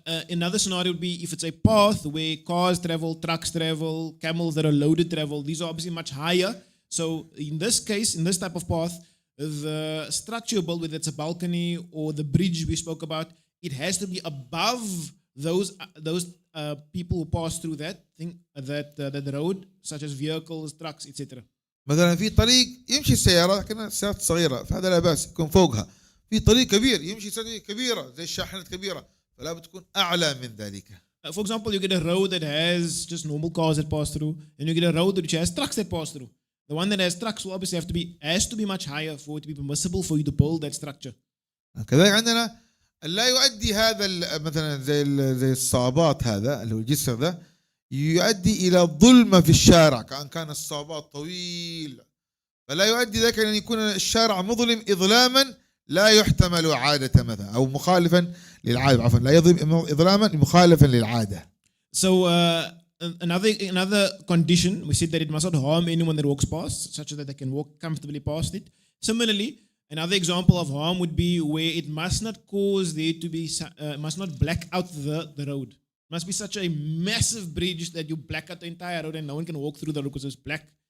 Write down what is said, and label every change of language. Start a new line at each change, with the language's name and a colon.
English: Another scenario would be if it's a path where cars travel, trucks travel, camels that are loaded travel. These are obviously much higher. So in this case, in this type of path, the structure you build, whether it's a balcony or the bridge we spoke about, it has to be above those people who pass through that thing, that road, such as vehicles, trucks, etc.
Arabic: مثلا في طريق يمشي السيارة لكن السيارات صغيرة فهذا لا بأس يكون فوقها. في طريق كبير يمشي سيارة كبيرة زي الشاحنات كبيرة فلا بتكون أعلى من ذلك.
English: For example, you get a road that has just normal cars that pass through, and you get a road which has trucks that pass through. The one that has trucks will obviously has to be much higher for it to be permissible for you to build that structure.
Arabic: كذلك عندنا لا يؤدي هذا مثلا زي الصعوبات هذا اللي هو الجسر ده يؤدي إلى ظلمة في الشارع كان الصعوبات طويل فلا يؤدي ذلك أن يكون الشارع مظلم إظلاما لا يحتمل عادة مثلا أو مخالفا للعادة عفوا لا يظلم إظلاما مخالفا للعادة.
English: So another condition, we said that it must not harm anyone that walks past, such that they can walk comfortably past it. Similarly, another example of harm would be where it must not cause there to be, must not black out the road. It must be such a massive bridge that you black out the entire road and no one can walk through the road because it's black.